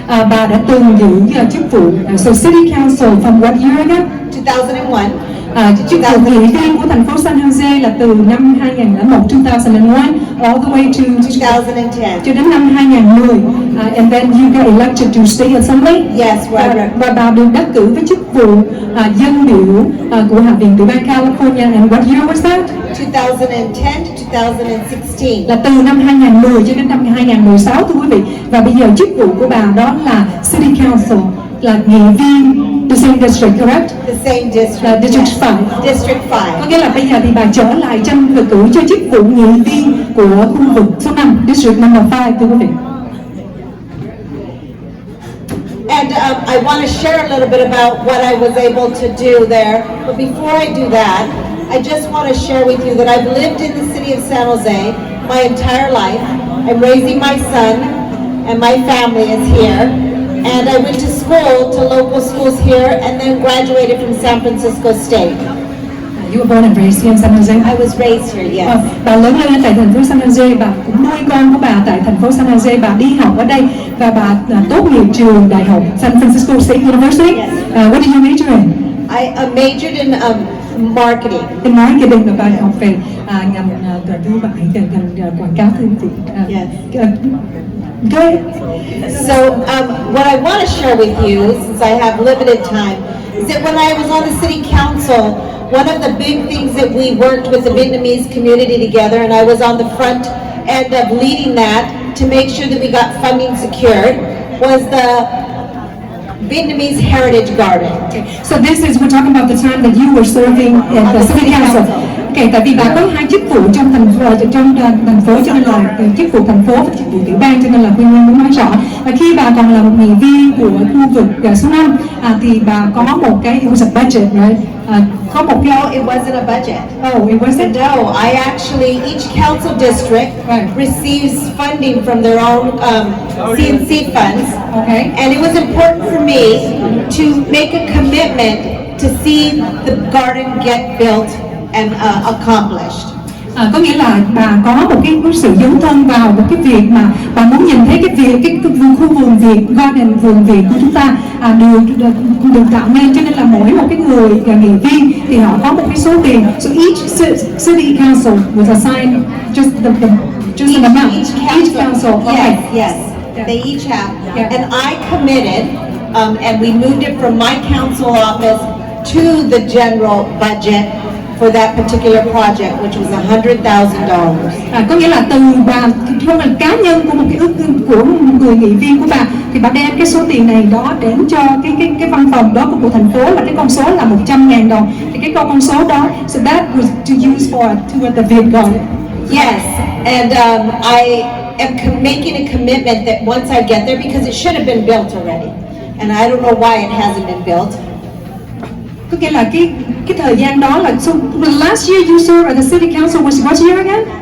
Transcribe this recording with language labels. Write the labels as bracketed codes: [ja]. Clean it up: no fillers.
[vi] Bà đã từng giữ chức vụ [en] so City Council from what year ago? 2001. [vi] Chức vụ nghị viên của thành phố San Jose là từ năm 2001, [en] 2001 all the way to 2010 [vi] cho đến năm 2010. [en] And then you got elected to State Assembly. Yes, right. [vi] Và bà được đắc cử với chức vụ dân biểu của Hạ viện tiểu bang California. [en] And what year was that? 2010 to 2016. [vi] Là từ năm 2010 cho đến năm 2016 thưa quý vị. Và bây giờ chức vụ của bà đó là City Council, là nghị viên [en] the same district, correct? The same district. District 5. District 5. [vi] Có nghĩa là bây giờ thì bà trở lại tranh cử cho chức vụ nghị viên của khu vực số 5, [en] District number 5 [vi] thưa quý vị. [en] And I want to share a little bit about what I was able to do there. But before I do that, I just want to share with you that I've lived in the city of San Jose my entire life. I'm raising my son, and my family is here. And I went to school, to local schools here, and then graduated from San Francisco State. You were born and raised here in San Jose. I was raised here, yes. [vi] Bà lớn lên tại thành phố San Jose, bà cũng nuôi con của bà tại thành phố San Jose, bà đi học ở đây và bà tốt nghiệp trường đại học San Francisco State University. [en] Yes. What did you major in? I majored in marketing. In marketing, [vi] và bà học về ngành thương mại, ngành quảng cáo thương thị. [en] Yes. Good. So what I want to share with you, since I have limited time, is that when I was on the city council, one of the big things that we worked with the Vietnamese community together, and I was on the front end of leading that to make sure that we got funding secured, was the Vietnamese Heritage Garden. Okay. So this is, we're talking about the time that you were serving at the city council. [vi] Okay, tại vì bà có hai chức vụ trong thành phố cho nên là chức vụ thành phố và chức vụ tiểu bang, cho nên là Quyên muốn nói rõ. Và khi bà còn là một nghị viên của khu vực số 5 thì bà có một cái, [en] it was a budget, right? [vi] Có một cái, [en] No, it wasn't a budget. oh, it wasn't. No, I actually, each council district receives funding from their own CNC funds. Okay. And it was important for me to make a commitment to see the garden get built and accomplished. [vi] Có nghĩa là bà có một cái sự dấn thân vào một cái việc mà bà muốn nhìn thấy cái việc cái khu vườn Việt, garden vườn Việt của chúng ta được tạo nên, cho nên là mỗi một cái người nghị viên thì họ có một cái số tiền. [en] So each city council was assigned just an amount. Each council. Okay. Yes, they each have. Yeah. And I committed, and we moved it from my council office to the general budget for that particular project, which was $100,000. [vi] Có nghĩa là từ bà không là cá nhân của một cái ước của một người nghị viên của bà thì bà đem cái số tiền này đó đến cho cái văn phòng đó của thành phố, là cái con số là $100,000. Thì cái con số đó, [en] so that was to use to the Việt Garden. Yes, and I am making a commitment that once I get there, because it should have been built already, and I don't know why it hasn't been built. [vi] Có nghĩa là cái thời gian đó là, [en] so the last year you served at the city council was what year again?